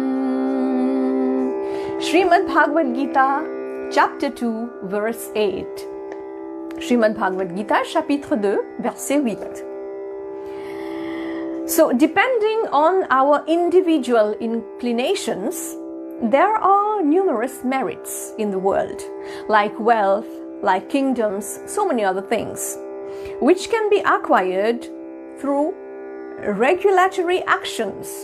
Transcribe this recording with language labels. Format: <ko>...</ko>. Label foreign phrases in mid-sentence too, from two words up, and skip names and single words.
<en>Srimad Bhagwad Geeta, Chapter 2, verse 8. Srimad Bhagwad Geeta,</en> <fr>Chapitre 2, Verset 8.</fr> <en>So, depending on our individual inclinations, there are numerous merits in the world, like wealth, like kingdoms, so many other things, which can be acquired through regulatory actions.</en>